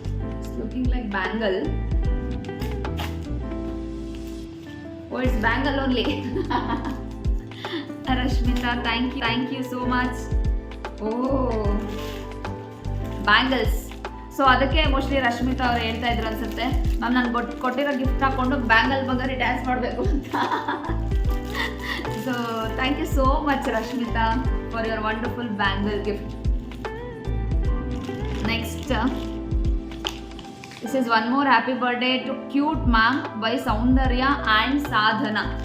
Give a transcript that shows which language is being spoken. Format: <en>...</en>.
<en>It's looking like bangle. Oh, it's bangle only. Rashmita, thank you so much. Oh, bangles.</en> <kn>So ಅದಕ್ಕೆ mostly Rashmita ಅವ್ರು ಹೇಳ್ತಾ ಇದ್ರು ಅನ್ಸುತ್ತೆ, ma'am ನಾನು ಕೊಟ್ಟಿರೋ ಗಿಫ್ಟ್ ಹಾಕೊಂಡು ಬ್ಯಾಂಗಲ್ ಬಗ್ಗರಿ ಡ್ಯಾನ್ಸ್ ಮಾಡಬೇಕು ಅಂತ.</kn> <en>So thank you so much Rashmitha for your wonderful bangle gift. Next, this is one more happy birthday to cute ma'am by Saundarya and Sadhana.</en>